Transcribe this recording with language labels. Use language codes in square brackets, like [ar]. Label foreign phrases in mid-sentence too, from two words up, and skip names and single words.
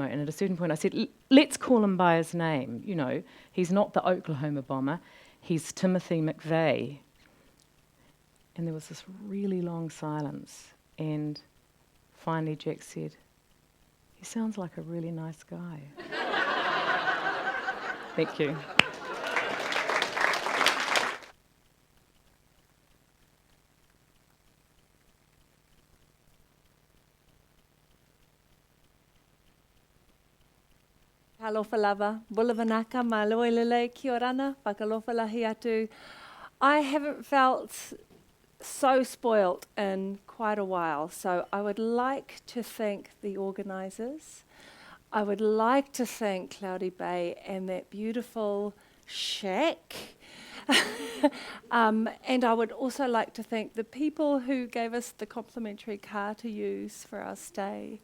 [en] And at a certain point I said, "Let's call him by his name. He's not the Oklahoma bomber. He's Timothy McVeigh." And there was this really long silence. And finally Jack said, "He sounds like a really nice guy." Thank you. [niu] Alofa lava, bulavanaka, maloilele, [rar] kia orana, [niu] whakalofa lahi atu. [en] I haven't felt so spoilt in quite a while, so I would like to thank the organisers. I would like to thank Cloudy Bay and that beautiful shack. And I would also like to thank the people who gave us the complimentary car to use for our stay.